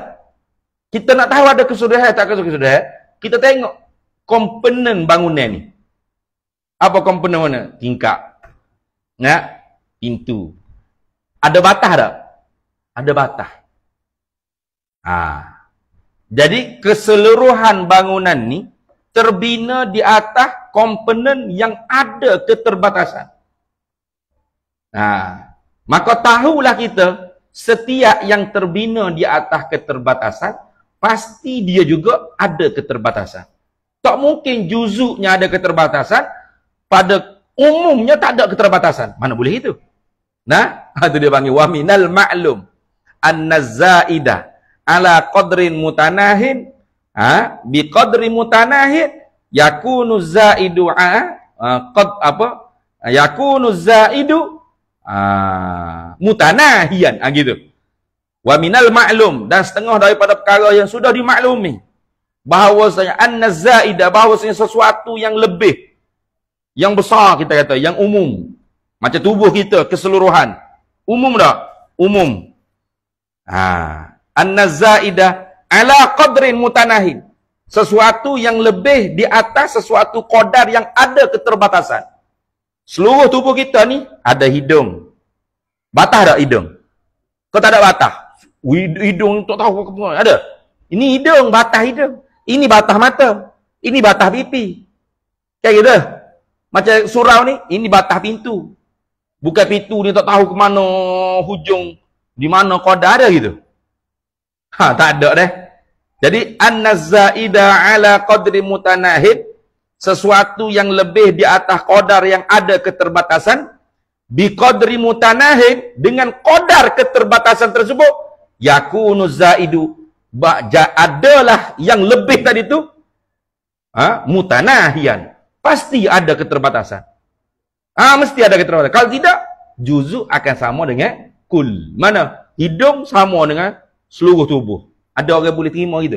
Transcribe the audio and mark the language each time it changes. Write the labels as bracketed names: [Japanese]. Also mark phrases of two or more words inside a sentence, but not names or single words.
[Malay] Kita nak tahu ada kesudahan tak kesudahan, kita tengok komponen bangunan ni. Apa komponen mana? Tingkap. Nah, pintu. Ada batas tak? Ada batas. Jadi keseluruhan bangunan ni terbina di atas komponen yang ada keterbatasan. Maka tahulah kita, setiap yang terbina di atas keterbatasan, pasti dia juga ada keterbatasan. Tak mungkin juzuknya ada keterbatasan, pada umumnya tak ada keterbatasan. Mana boleh itu? Nah, itu dia panggil [Arabic] ومن المعلوم أن الزائد على قدر متناه بقدر متناه يكون الزائد يكون الزائد متناهيا, gitu. ومن المعلوم, [Malay] dan setengah daripada perkara yang sudah dimaklumi, bahawasanya an-nazaidah, bahawasanya sesuatu yang lebih, yang besar, kita kata yang umum, macam tubuh kita keseluruhan, umum tak? Umum. [Arabic] أن الزائد على قدر متناه, [Malay] sesuatu yang lebih di atas sesuatu qadar yang ada keterbatasan. Seluruh tubuh kita ni ada hidung. Batas tak hidung? Kau tak ada batas? Hidung tak tahu apa. Ada? Ini hidung, batas hidung. Ini batas mata. Ini batas pipi. Kayak gitu. Macam surau ni, ini batas pintu. Bukan pintu ni tak tahu ke mana hujung, di mana qadar, ada gitu. Tak ada deh. Jadi [Arabic] أن الزائد على قدر متناه, [Malay] sesuatu yang lebih di atas qadar yang ada keterbatasan, [Arabic] بقدر متناه, [Malay] dengan qadar keterbatasan tersebut, [Arabic] يكون الزائد, [Malay] adalah yang lebih tadi tu mutanahian, pasti ada keterbatasan. Mesti ada keterbatasan. Kalau tidak, juzuk akan sama dengan kul. Mana? Hidung sama dengan seluruh tubuh. Ada orang boleh terima gitu?